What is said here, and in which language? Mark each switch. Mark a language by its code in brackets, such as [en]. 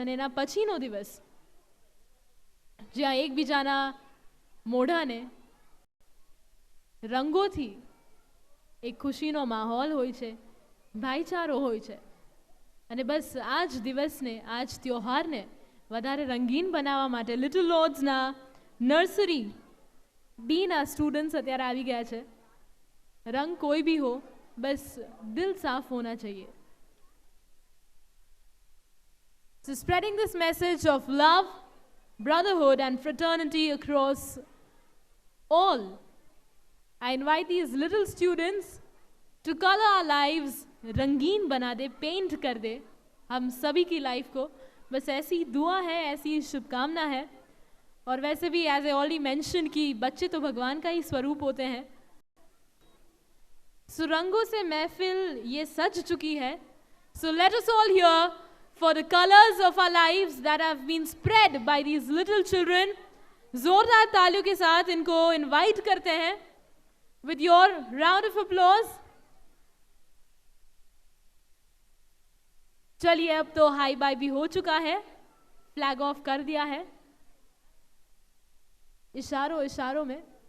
[gu] અને એના પછીનો દિવસ જ્યાં એકબીજાના મોઢાને રંગોથી એક ખુશીનો માહોલ હોય છે, ભાઈચારો હોય છે. અને બસ આ જ દિવસને, આ જ ત્યોહારને વધારે રંગીન બનાવવા માટે લિટલ લોર્ડ્સના નર્સરી બીના સ્ટુડન્ટ્સ અત્યારે આવી ગયા છે. [hi] રંગ કોઈ भी हो, बस दिल साफ होना चाहिए. [en] So spreading this message of love, brotherhood and fraternity across all, I invite these little students to color our lives, [hi] रंगीन बना दे, पेंट कर दे हम सभी की लाइफ को. बस ऐसी दुआ है, ऐसी शुभकामना है. और वैसे भी [en] as I already mention [hi] कि बच्चे तो भगवान का ही स्वरूप होते हैं. सो रंगों से महफिल ये सज चुकी है. [en] So let us all here for the colors of our lives that have been spread by these little children. [hi] जोरदार तालियों के साथ इनको इनवाइट करते हैं [en] with your round of applause. [hi] चलिए, अब तो हाई बाय भी हो चुका है, फ्लैग ऑफ कर दिया है इशारों इशारों में.